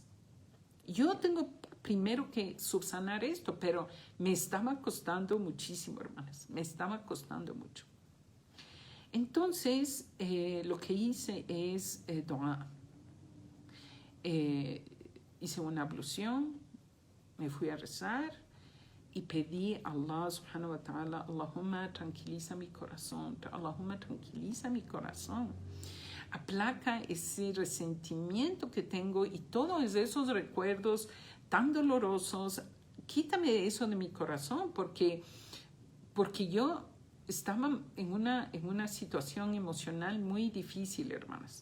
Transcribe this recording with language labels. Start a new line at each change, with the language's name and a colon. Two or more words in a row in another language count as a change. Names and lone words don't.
Spanish: Yo tengo primero que subsanar esto, pero me estaba costando muchísimo, hermanas. Me estaba costando mucho. Entonces, lo que hice es dua. Hice una ablución, me fui a rezar y pedí a Allah
Arabic: سبحانه وتعالى,
Spanish: Allahumma tranquiliza mi corazón, Allahumma tranquiliza mi corazón. Aplaca ese resentimiento que tengo y todos esos recuerdos tan dolorosos. Quítame eso de mi corazón porque yo estaba en una situación emocional muy difícil, hermanas.